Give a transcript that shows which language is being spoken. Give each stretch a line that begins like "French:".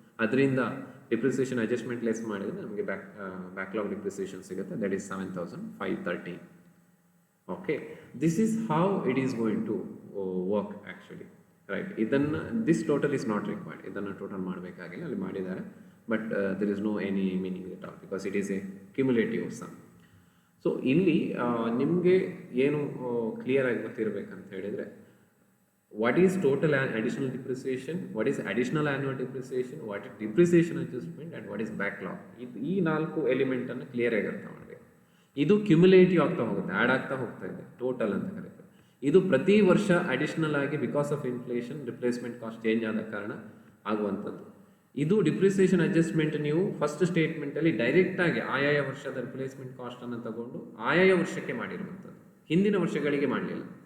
Kannada: ಅದರಿಂದ depreciation adjustment less ಮಾಡಿದರೆ ನಮಗೆ ಬ್ಯಾಕ್ಲಾಗ್ ಡಿಪ್ರಿಸಿಯೇಷನ್ ಸಿಗುತ್ತೆ, that is 7530.
English: Okay, this is how it is going to work actually, right. ಇದನ್ನು this total is not required,
Kannada: ಇದನ್ನು total ಮಾಡಬೇಕಾಗಿಲ್ಲ, ಅಲ್ಲಿ ಮಾಡಿದ್ದಾರೆ,
English: But there is no any meaning at all because it is a cumulative sum.
Kannada: So ಇಲ್ಲಿ ನಿಮಗೆ ಏನು ಕ್ಲಿಯರಾಗಿ ಗೊತ್ತಿರಬೇಕಂತ ಹೇಳಿದರೆ,
English: what is total additional depreciation, what is additional annual depreciation, what is depreciation adjustment, and what is backlog.
Kannada: ಈ 4 ಎಲಿಮೆಂಟನ್ನು ಕ್ಲಿಯರಾಗಿ ಅರ್ಥ ಮಾಡಬೇಕು. ಇದು ಕ್ಯುಮುಲೇಟಿವ್ ಆಗ್ತಾ ಹೋಗುತ್ತೆ, ಆ್ಯಡ್ ಆಗ್ತಾ ಹೋಗ್ತಾ ಇದೆ, ಟೋಟಲ್ ಅಂತ ಕರೀತಾರೆ. ಇದು ಪ್ರತಿ ವರ್ಷ ಅಡಿಷನಲ್ ಆಗಿ because of inflation replacement cost change ಆದ ಕಾರಣ ಆಗುವಂಥದ್ದು. ಇದು ಡಿಪ್ರಿಸಿಯೇಷನ್ ಅಡ್ಜಸ್ಟ್ಮೆಂಟ್ ನೀವು ಫಸ್ಟ್ ಸ್ಟೇಟ್ಮೆಂಟಲ್ಲಿ ಡೈರೆಕ್ಟಾಗಿ ಆಯಾಯ ವರ್ಷದ ರಿಪ್ಲೇಸ್ಮೆಂಟ್ ಕಾಸ್ಟನ್ನು ತಗೊಂಡು ಆಯಾಯ ವರ್ಷಕ್ಕೆ ಮಾಡಿರುವಂಥದ್ದು, ಹಿಂದಿನ ವರ್ಷಗಳಿಗೆ ಮಾಡಲಿಲ್ಲ.